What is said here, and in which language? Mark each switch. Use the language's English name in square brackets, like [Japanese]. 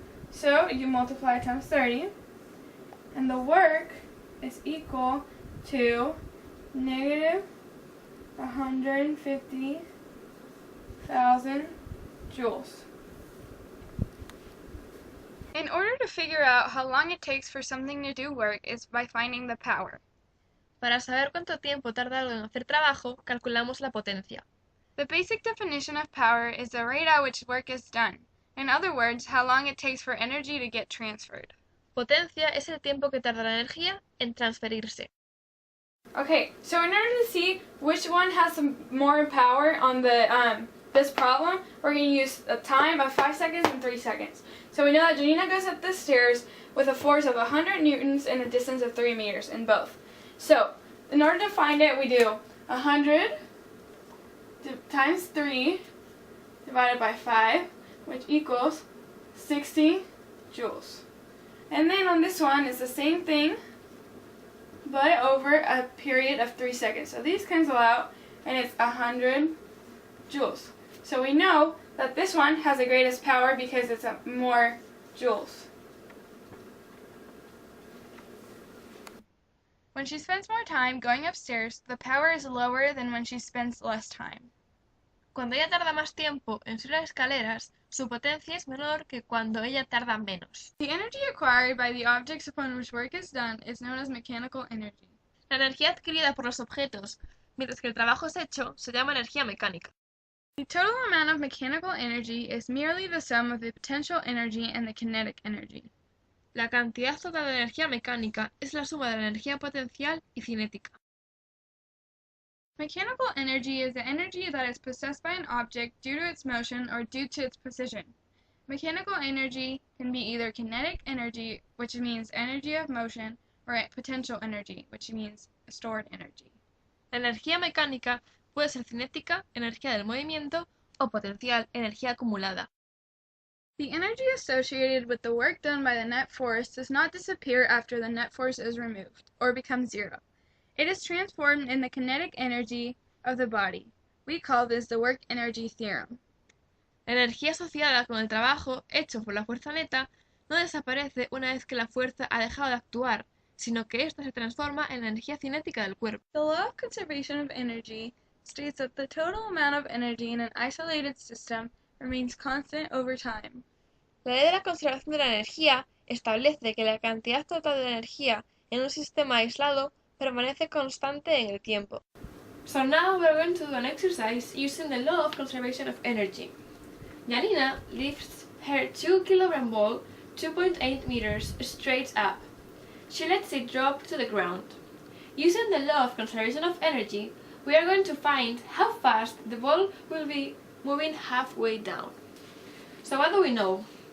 [English] So you multiply times 30, and the work is equal to negative 150,000 joules. In order to figure out how long it takes for something to do work is by finding the power. [Spanish] Para saber cuánto tiempo tarda algo en hacer trabajo, calculamos la potencia. [English] The basic definition of power is the rate at which work is done. In other words, how long it takes for energy to get transferred. [Spanish] Potencia es el tiempo que tarda la energía en transferirse. [English] Okay, so in order to see which one has some more power on the this problem, we're going to use a time of 5 seconds and 3 seconds. So we know that Janina goes up the stairs with a force of 100 newtons and a distance of 3 meters in both. So in order to find it, we do 100 times 3 divided by 5, which equals 60 joules. And then on this one, it's the same thing, but over a period of 3 seconds. So these cancel out, and it's 100 joules. So we know that this one has the greatest power because it's more joules. When she spends more time going upstairs, the power is lower than when she spends less time. [Spanish] Cuando ella tarda más tiempo en subir las escaleras, su potencia es menor que cuando ella tarda menos. [English] The energy acquired by the objects upon which work is done is known as mechanical energy. [Spanish] La energía adquirida por los objetos, mientras que el trabajo es hecho, se llama energía mecánica. [English] The total amount of mechanical energy is merely the sum of the potential energy and the kinetic energy. [Spanish] La cantidad total de energía mecánica es la suma de la energía potencial y cinética. [English] Mechanical energy is the energy that is possessed by an object due to its motion or due to its position. Mechanical energy can be either kinetic energy, which means energy of motion, or potential energy, which means stored energy. [Spanish] La energía mecánica puede ser cinética, energía del movimiento, o potencial, energía acumulada. [English] The energy associated with the work done by the net force does not disappear after the net force is removed, or becomes zero. It is transformed in the kinetic energy of the body. We call this the work energy theorem. [Spanish] La energía asociada con el trabajo hecho por la fuerza neta no no desaparece una vez que la fuerza ha dejado de actuar, sino que ésta se transforma en la energía cinética del cuerpo. [English] The law of conservation of energy states that the total amount of energy in an isolated system remains constant over time. [Spanish] La ley de la conservación de la energía establece que la cantidad total de energía en un sistema aislado permanece constante en el tiempo. [English] So now we're going to do an exercise using the law of conservation of energy. Janina lifts her 2 kilogram ball 2.8 meters straight up. She lets it drop to the ground. Using the law of conservation of energy, we are going to find how fast the ball will be moving halfway down. So what do we know?